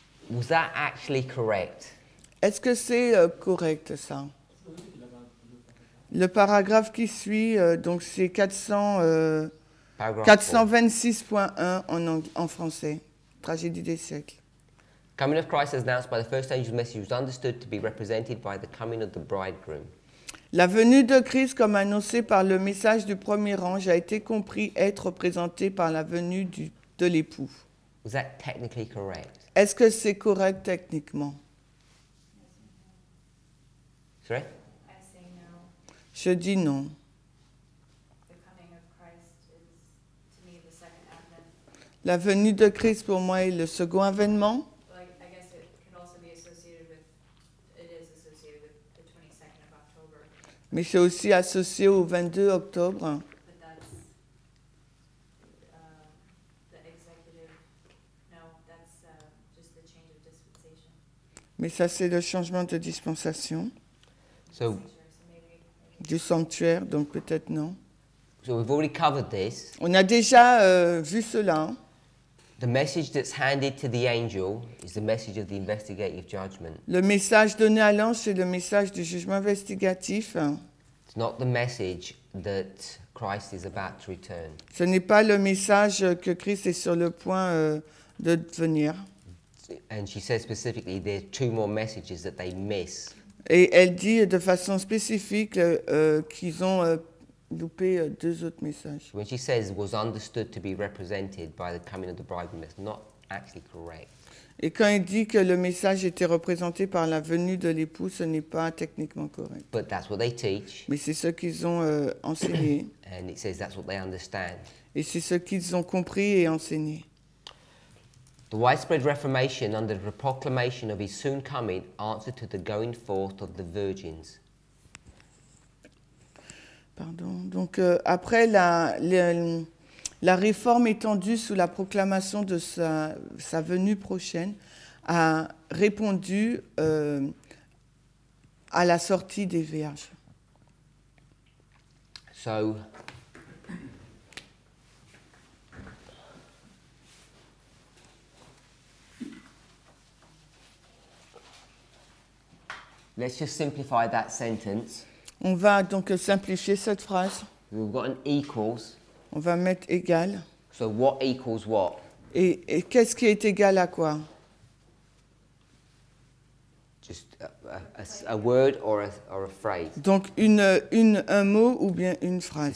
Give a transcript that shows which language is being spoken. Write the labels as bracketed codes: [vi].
[en] Was that actually correct? [fr] Est-ce que c'est correct ça? Le paragraphe qui suit, donc c'est 426.1 en français, tragédie des siècles. [en] Coming of Christ as announced by the first angel's message was understood to be represented by the coming of the bridegroom. [fr] La venue de Christ comme annoncée par le message du premier ange a été compris être représentée par la venue de l'époux. [en] Was that technically correct? [fr] Est-ce que c'est correct techniquement? [en] Sorry? I say no. [fr] Je dis non. [en] The coming of Christ is, to me, the second advent. [fr] La venue de Christ pour moi est le second avènement. [en] Like, I guess it could also be associated with, it is associated with the 22nd of October, [fr] Mais c'est aussi associé au 22 octobre. [en] but that's the executive, no, that's just the change of dispensation. [fr] Mais ça, c'est le changement de dispensation [en] So, So maybe [fr] du sanctuaire, donc peut-être non. [en] so we've already covered this. [fr] On a déjà vu cela. [en] The message that's handed to the angel is the message of the investigative judgment. [fr] Le message donné à l'ange, c'est le message du jugement investigatif. [en] It's not the message that Christ is about to return. [fr] Ce n'est pas le message que Christ est sur le point de venir. [en] And she says specifically there are 2 more messages that they miss. [fr] Et elle dit de façon spécifique qu'ils ont loupé 2 autres messages. [en] When she says was understood to be represented by the coming of the bridegroom, that's not actually correct. [fr] Et quand il dit que le message était représenté par la venue de l'époux, ce n'est pas techniquement correct. [en] But that's what they teach, [fr] Mais c'est ce qu'ils ont enseigné. [en] and it says that's what they understand. [fr] Et c'est ce qu'ils ont compris et enseigné. [en] The widespread Reformation under the proclamation of his soon coming answered to the going forth of the virgins. [fr] Pardon. Donc après la réforme étendue sous la proclamation de sa venue prochaine a répondu à la sortie des vierges. [en] So, let's just simplify that sentence. [fr] On va donc simplifier cette phrase. [en] We've got an equals. [fr] On va mettre égal. [en] So what equals what? [fr] Et qu'est-ce qui est égal à quoi? [en] Just a word or a phrase. [fr] Donc un mot ou bien une phrase.